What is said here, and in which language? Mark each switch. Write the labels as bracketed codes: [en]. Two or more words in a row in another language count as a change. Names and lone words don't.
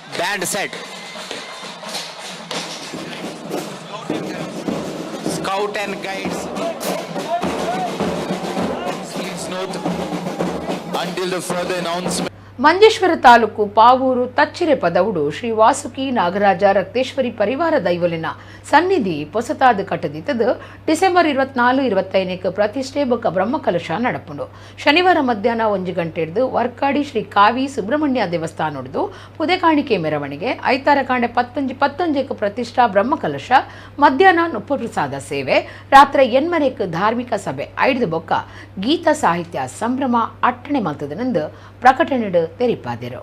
[en] and set. Scout and guides. Please note until the further announcement. [tcy] ಮಂಜೇಶ್ವರ ತಾಲೂಕು ಪಾವೂರು ತಚ್ಚಿರೆ ಪದವುಡು ಶ್ರೀ ವಾಸುಕಿ ನಾಗರಾಜ ರಕ್ತೇಶ್ವರಿ ಪರಿವಾರ ದೈವಲಿನ ಸನ್ನಿಧಿ ಪೊಸತಾದ ಕಟ್ಟದಿತ್ತದು ಡಿಸೆಂಬರ್ 24-25 ಪ್ರತಿಷ್ಠೆ ಬೊಕ್ಕ ಬ್ರಹ್ಮಕಲಶ ನಡಪುಂಡು. ಶನಿವಾರ ಮಧ್ಯಾಹ್ನ 1 ಗಂಟೆ ಹಿಡಿದು ವರ್ಕಾಡಿ ಶ್ರೀ ಕಾವಿ ಸುಬ್ರಹ್ಮಣ್ಯ ದೇವಸ್ಥಾನ ಹಿಡಿದು ಪುದೆ ಕಾಣಿಕೆ ಮೆರವಣಿಗೆ, ಐತಾರ ಕಾಂಡೆ 15 ಪ್ರತಿಷ್ಠಾ ಬ್ರಹ್ಮಕಲಶ, ಮಧ್ಯಾಹ್ನ ನುಪ್ಪಪ್ರಸಾದ ಸೇವೆ, ರಾತ್ರಿ 8 ಧಾರ್ಮಿಕ ಸಭೆ ಐದು ಬೊಕ್ಕ ಗೀತ ಸಾಹಿತ್ಯ ಸಂಭ್ರಮ ಅಟ್ಟಣೆ ಮಲ್ತದನೆಂದು ಪ್ರಕಟಣೆ ತೆರಿಪಾದಿರು.